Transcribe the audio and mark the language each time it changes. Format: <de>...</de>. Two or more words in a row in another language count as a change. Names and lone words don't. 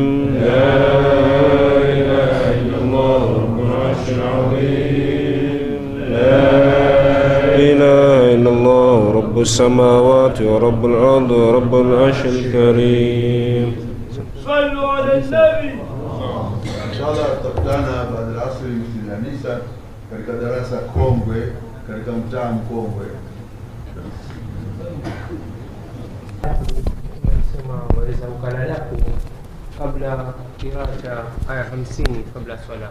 <ar>لا إله إلا الله رب العرش العظيم. لا إله إلا الله رب السماوات ورب الأرض ورب العرش الكريم. صلوا على النبي.</ar> <sw>Inshallah tutakutana baada ya asri mjini Anisa katika darasa kongwe katika mtaa mkongwe. Sema waweza ukalala kabla kirata aya 50 kabla swala.</sw>